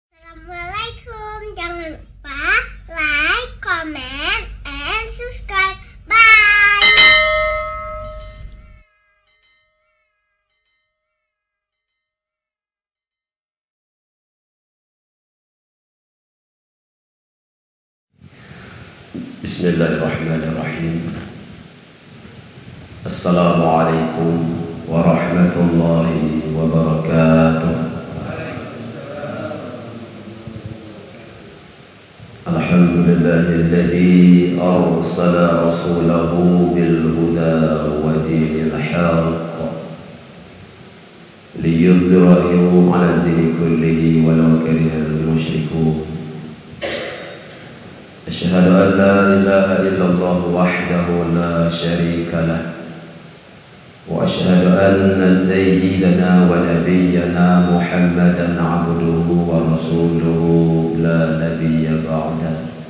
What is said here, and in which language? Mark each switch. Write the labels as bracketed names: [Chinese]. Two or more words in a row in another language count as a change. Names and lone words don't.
[Indonesian] Assalamualaikum. Jangan lupa [English] like, comment, and subscribe. [Indonesian] Bye. [Arabic] بسم الله الرحمن الرحيم. السلام عليكم ورحمة الله وبركاته. الحمد لله الذي أرسل رسوله بالهدى ودين الحق ليظهره على الدين كله ولو كره المشركون. أشهد أن لا إله إلا الله وحده لا شريك له وأشهد أن سيدنا ونبينا محمدا عبده ورسوله لا نبي بعده.